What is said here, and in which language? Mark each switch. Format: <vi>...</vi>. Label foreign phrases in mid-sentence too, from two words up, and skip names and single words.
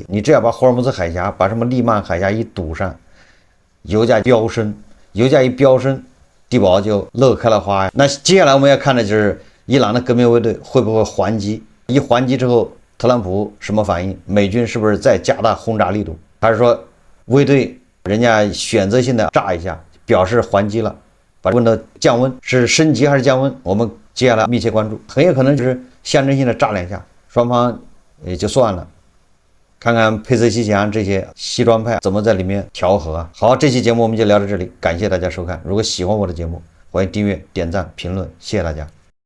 <zh>你只要把霍爾木茲海峽，把什麼利曼海峽一堵上，油價飆升，油價一飆升，地保就樂開了花呀。那接下來我們要看的就是伊朗的革命衛隊會不會還擊？一還擊之後，特朗普什麼反應？美軍是不是再加大轟炸力度？還是說衛隊人家選擇性的炸一下，表示還擊了，把溫度降溫，是升級還是降溫？我們接下來密切關注，很有可能就是象徵性的炸兩下，雙方也就算了。看看佩泽西强這些西裝派怎麼在裡面調和啊。好，這期節目我們就聊到這裡，感謝大家收看。如果喜歡我的節目，歡迎訂閱、點讚、評論，謝謝大家。</zh>